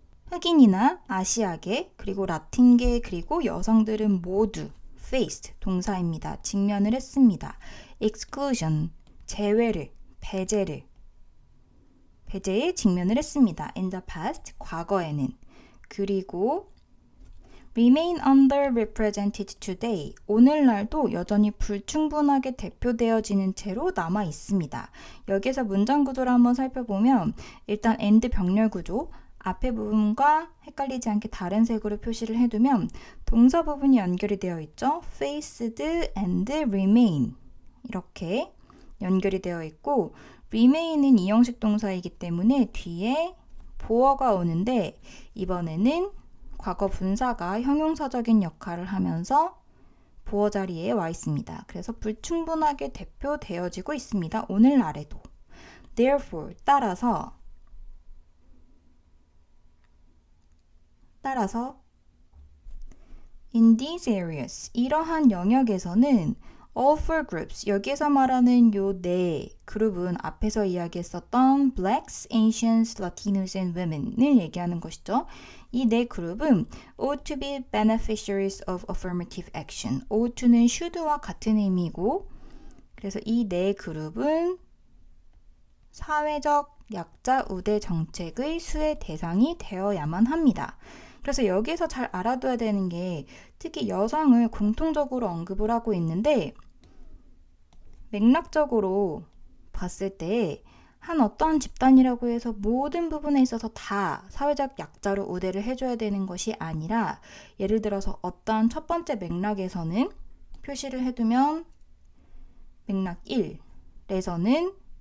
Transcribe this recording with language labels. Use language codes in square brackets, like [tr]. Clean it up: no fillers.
[ko] 흑인이나 아시아계 그리고 라틴계 그리고 여성들은 모두 faced 동사입니다. 직면을 했습니다. exclusion 제외를 배제에 직면을 했습니다. [en] in the past [ko] 과거에는 그리고 [en] remain underrepresented today. [ko] 오늘날도 여전히 불충분하게 대표되어지는 채로 남아 있습니다. 여기서 문장 구조를 한번 살펴보면 일단 and 병렬 구조, 앞에 부분과 헷갈리지 않게 다른 색으로 표시를 해두면 동사 부분이 연결이 되어 있죠. faced and remain 이렇게 연결이 되어 있고 remain은 이형식 동사이기 때문에 뒤에 보어가 오는데 이번에는 과거 분사가 형용사적인 역할을 하면서 보어 자리에 와 있습니다. 그래서 불충분하게 대표되어지고 있습니다. 오늘날에도. [en] Therefore, [ko] 따라서 [en] in these areas, [ko] 이러한 영역에서는 [en] all four groups, [ko] 여기에서 말하는 요 네 그룹은 앞에서 이야기했었던 [en] blacks, Asians, Latinos and women [ko] 을 얘기하는 것이죠. 이 네 그룹은 [en] ought to be beneficiaries of affirmative action. [ko] ought to는 should와 같은 의미고 그래서 이 네 그룹은 사회적 약자 우대 정책의 수혜 대상이 되어야만 합니다. 그래서 여기서 잘 알아둬야 되는 게 특히 여성을 공통적으로 언급을 하고 있는데 맥락적으로 봤을 때 한 어떠한 집단이라고 해서 모든 부분에 있어서 다 사회적 약자로 우대를 해줘야 되는 것이 아니라 예를 들어서 어떠한 첫 번째 맥락에서는 표시를 해두면 맥락 1에서는